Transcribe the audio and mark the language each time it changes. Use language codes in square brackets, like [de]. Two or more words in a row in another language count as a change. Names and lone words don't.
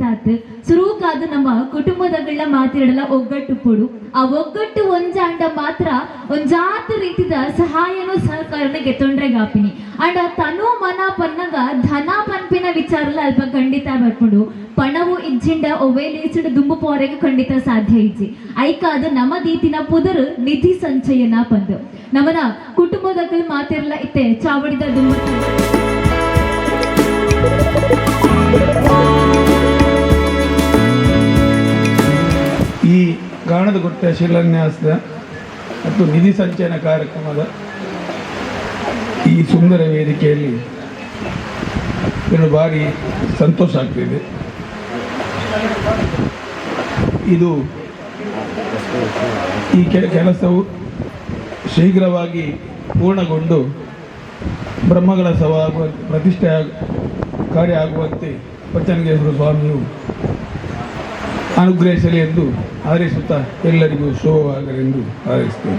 [tcy] ಆತ್ ಸುರೂಕಾದು ನಮ್ಮ ಕುಟುಂಬದಗಳ ಮಾತಿರಡಲ ಒಗ್ಗಟ್ಟು ಪೊಡು ಆ ಒಗ್ಗಟ್ಟು ಒಂಜಾಂಡ ಮಾತ್ರ ಒಂಜಾತ ರೀತಿದ ಸಹಾಯನು ಸಹಕಾರನ ಗೆತ್ತೊಂಡ್ರೆಗಾಪಿನಿ ಅಂಡ ತನು ಮನ ಪನ್ನಗ ಧನ ಪನ್ಪಿನ ವಿಚಾರಲ ಅಲ್ಪ ಖಂಡಿತ ಬರ್ಕೊಂಡು ಪಣವು ಇಜ್ಜಿಂಡ ಒವ್ವೆ ಲೇಸಿಡ ದುಂಬು ಪೋರೆಗೆ ಖಂಡಿತ ಸಾಧ್ಯ ಇಜ್ಜಿ ಐಕಾದ ನಮ್ಮ ದೀತಿನ ಪುದರ್ ನಿಧಿ ಸಂಚಯನ ಪಂದ್ ನಮ್ಮನ ಕುಟುಂಬದಗಳ ಮಾತಿರಲ ಇತ್ತೆ ಚಾವಡಿದ ದುಂಬು [kn] ಈ ಗಾಣದ ಗುಟ್ಟೆ ಶಿಲಾನ್ಯಾಸದ ಮತ್ತು ನಿಧಿ ಸಂಚಯನ ಕಾರ್ಯಕ್ರಮದ ಈ ಸುಂದರ ವೇದಿಕೆಯಲ್ಲಿ ಭಾರಿ ಸಂತೋಷ ಆಗ್ತಿದೆ. ಇದು ಈ ಕೆಲಸವು ಶೀಘ್ರವಾಗಿ ಪೂರ್ಣಗೊಂಡು ಬ್ರಹ್ಮಕಲಶವ ಪ್ರತಿಷ್ಠೆ ಕಾರ್ಯ ಆಗುವಂತೆ ಪಚ್ಚನಗೇಶ್ವರ ಸ್ವಾಮಿಯು ಅನುಗ್ರಹಿಸಲಿ ಎಂದು ಹಾರೈಸುತ್ತಾ ಎಲ್ಲರಿಗೂ ಶುಭವಾಗಲೆಂದು ಹಾರೈಸುತ್ತೇನೆ.